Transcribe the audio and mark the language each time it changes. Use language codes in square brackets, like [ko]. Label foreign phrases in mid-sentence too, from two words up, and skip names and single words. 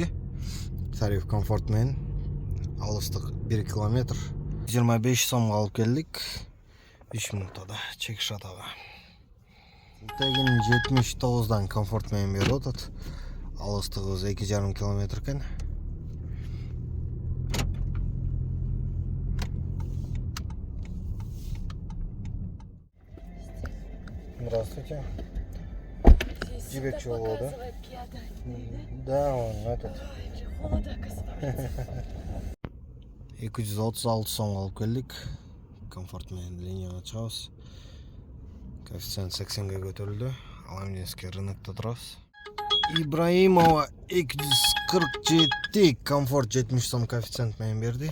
[ky] Тариф комфорт менен. Алыстык 1 километр. 25 сомго алып келдик. 3 минутада Чекшатага. Тегин 79дан комфорт менен берип атат. Алыстыгыбыз 2,5 километр экен. [ru] Здравствуйте. Тебе чего, да? Да, он этот. Холода оказывается. [ky] 236 сомго алып келдик. Комфорт менен линияга чыгабыз. Коэффициент 80ге көтөрүлдү. Аламинский рынокто турабыз. Ибраимова 247, комфорт 70 сом коэффициент менен берди.